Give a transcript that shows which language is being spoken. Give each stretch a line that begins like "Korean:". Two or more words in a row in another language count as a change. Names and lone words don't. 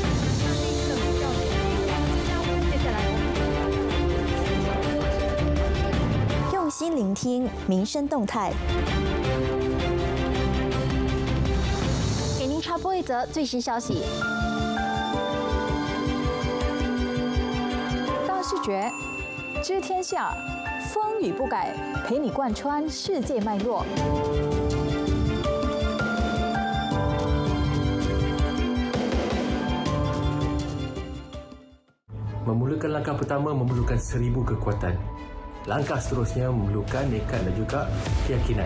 Chinese: 用心聆听民生动态，给您插播一则最新消息。大视觉。知天下，风雨不改，陪你贯穿世界脉络。
Malay: Memulakan langkah pertama memerlukan 1000 kekuatan. Langkah seterusnya memerlukan nekat dan juga keyakinan.